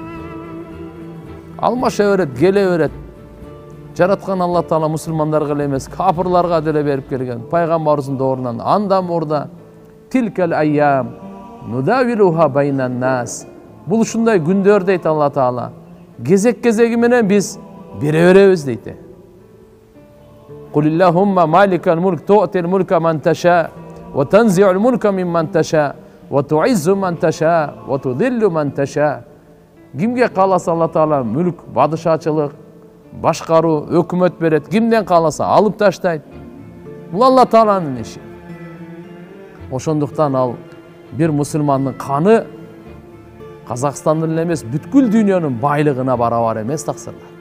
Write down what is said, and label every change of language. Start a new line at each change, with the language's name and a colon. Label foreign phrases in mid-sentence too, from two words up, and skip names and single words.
Kyrgyz: Алмаша берет, келе берет. Жараткан Алла Таала мусулмандарга эле эмес, капырларга деле берип келген. Пайгамбарыбыздын доорунан андан мурда
Arabic: تلك الأيام نداولها بين الناس.
Kyrgyz: Бул ушундай күндөр дейт Алла Таала. Кезек-кезеги менен биз бере беребиз дейт.
Arabic: قل اللهم مالك الملك تؤتي الملك من تشاء وتنزع الملك ممن تشاء وتعز من تشاء وتذل من تشاء.
Kyrgyz: Кимге кааласа Алла Таала мүлк, бадышачылык, башкаруу, өкмөт берет. Кимден кааласа алып таштайт. Бул Алла Тааланын иши. Ошондуктан ал бир мусулмандын каны Казакстандын эле эмес, бүткүл дүйнөнүн байлыгына барабар эмес таксырлар.